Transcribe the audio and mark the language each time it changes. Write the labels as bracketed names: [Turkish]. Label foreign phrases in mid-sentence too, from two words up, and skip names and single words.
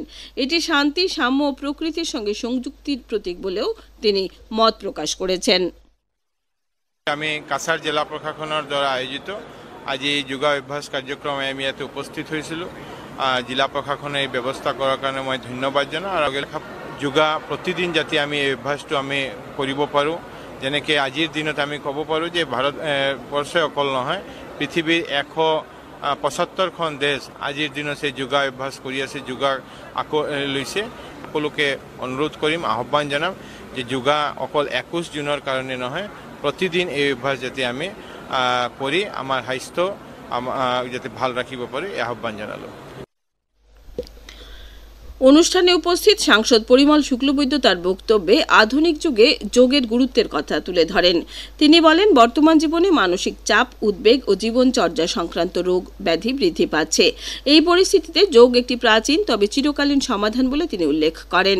[Bangla] এটি শান্তি, সাম্য ও প্রকৃতির সঙ্গে সংযুক্তির প্রতীক বলেও তিনি মত প্রকাশ করেছেন। আমি কাছাড় জেলা প্রশাসনের দ্বারা আয়োজিত आज যোগাভ্যাস কার্যক্রমে আমি ইয়াতে উপস্থিত হয়েছিল। [Assamese] জেলা প্রশাসনে এই ব্যবস্থা করার কারণে মই ধন্যবাদ জানাওঁ। আর যোগা প্রতিদিন যাতে আমি এই অভ্যাসটো আমি কৰিব পাৰোঁ যেনেকৈ আজিৰ দিনত আমি ক'ব পাৰোঁ যে ভাৰতবৰ্ষই অকল নহয়, পৃথিৱীৰ 175খন দেশ আজিৰ দিনত সেই যোগা অভ্যাস কৰি আছে, যোগা আকৌ লৈছে। সকলোকে অনুৰোধ কৰিম, আহ্বান জনাম যে যোগা অকল 21 জুনৰ কাৰণে নহয়, প্ৰতিদিন এই অভ্যাস যাতে আমি কৰি আমাৰ স্বাস্থ্য যাতে ভাল ৰাখিব পাৰোঁ, এই আহ্বান জনালোঁ। [Bangla] অনুষ্ঠানে উপস্থিত সাংসদ পরিমল শুক্লবৈদ্য তার বক্তব্যে আধুনিক যুগে যোগের গুরুত্বের কথা তুলে ধরেন। তিনি বলেন, বর্তমান জীবনে মানসিক চাপ, উদ্বেগ ও জীবনচর্যা সংক্রান্ত রোগ ব্যাধি বৃদ্ধি পাচ্ছে। এই পরিস্থিতিতে যোগ একটি প্রাচীন তবে চিরকালীন সমাধান বলে তিনি উল্লেখ করেন।